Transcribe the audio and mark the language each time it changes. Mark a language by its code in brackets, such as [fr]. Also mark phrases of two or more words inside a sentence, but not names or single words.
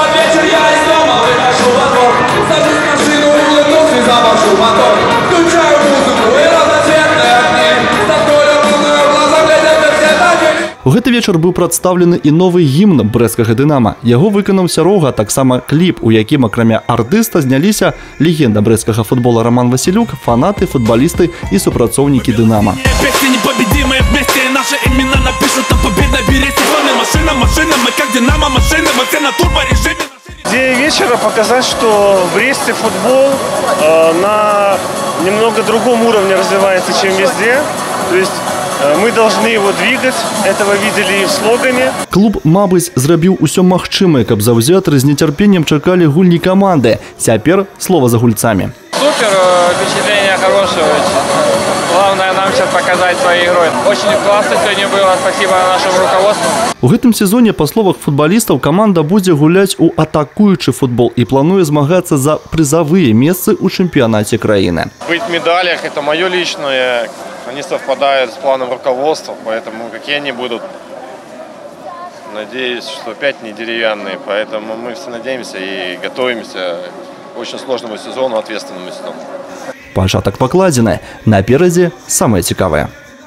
[be] У гэты вечар быў прадстаўлены і новы гімн брэсцкага «Дынама». Яго выканаў Сярога, а таксама кліп, у якім акрамя артыста зняліся легенда брэсцкага футбола Роман Васілюк, фанаты, футбалісты і супрацоўнікі «Дынамо». [ru] Идея вечера показать, что в Бресте футбол на немного другом уровне развивается, чем везде. То есть мы должны его двигать, этого видели и в слогане. [be] Клуб, мабыць, зрабіў усё магчымае, каб заўзятары з нецярпеннем чакалі гульні каманды. Цяпер слова за гульцамі. [ru] Супер, впечатление хорошее. Главное нам сейчас показать своей игрой. Очень классно сегодня было, спасибо нашему руководству. [be] У гэтым сезоне, па словах футбалістаў, каманда будзе гуляць у атакуючы футбол і плануе змагацца за прызавыя месцы ў чэмпіянаце краіны. [ru] Быть в медалях – это мое личное. Они совпадают с планом руководства, поэтому какие они будут, надеюсь, что опять не деревянные. Поэтому мы все надеемся и готовимся к очень сложному сезону, ответственному сезону. [be] Пачатак пакладзены, наперадзе самае цікавае.